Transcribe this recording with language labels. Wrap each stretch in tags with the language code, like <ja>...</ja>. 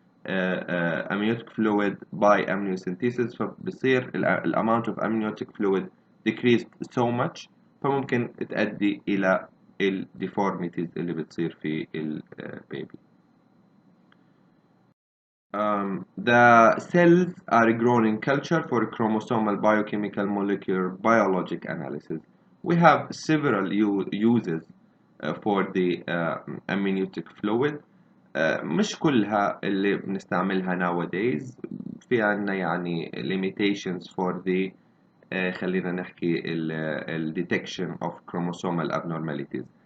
<en>amniotic fluid by amniocentesis، فبصير الامount of amniotic fluid decreased so much،</en> <ar>فممكن تؤدي إلى ال</ar> <en>deformities</en> <ar>اللي بتصير في البيبي.</ar> <en>The cells are grown in culture for chromosomal, biochemical, molecular, biologic analysis. We have several uses for the amniotic fluid.</en> <ar>مش كلها اللي بنستعملها nowadays. في عنا يعني</ar> <en>limitations for the</en> <ar>خلينا نحكي ال</ar> <en>detection of chromosomal abnormalities.</en>